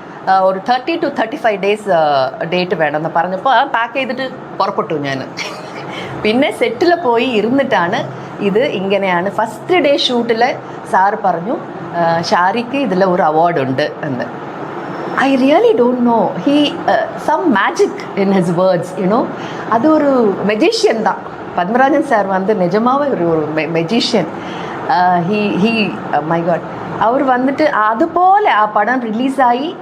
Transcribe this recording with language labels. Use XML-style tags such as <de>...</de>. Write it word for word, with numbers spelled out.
<ml>ആ, ഒരു</ml> <en>thirty two thirty five days</en> <ml>date വേണമെന്ന് പറഞ്ഞപ്പോൾ ആ പാക്ക് ചെയ്തിട്ട് പുറപ്പെട്ടു ഞാൻ. പിന്നെ സെറ്റിൽ പോയി ഇരുന്നിട്ടാണ് ഇത് ഇങ്ങനെയാണ്. ഫസ്റ്റ് ഡേ ഷൂട്ടിൽ സാർ പറഞ്ഞു ആ, ഷാരിക്ക് ഇതിൽ ഒരു അവാർഡുണ്ട് എന്ന്.</ml> <en>I really don't know, he some magic in his words you know.</en> <ml>അത് ഒരു മെജീഷ്യൻ</ml> <ta>தான் പത്മരാജൻ சார் வந்து நிஜமாவே ஒரு magician.</ta> <en>ஹீ ஹீ my god</en> <ml>അവർ വന്നിട്ട് അതുപോലെ ആ പടം റിലീസായി.</ml>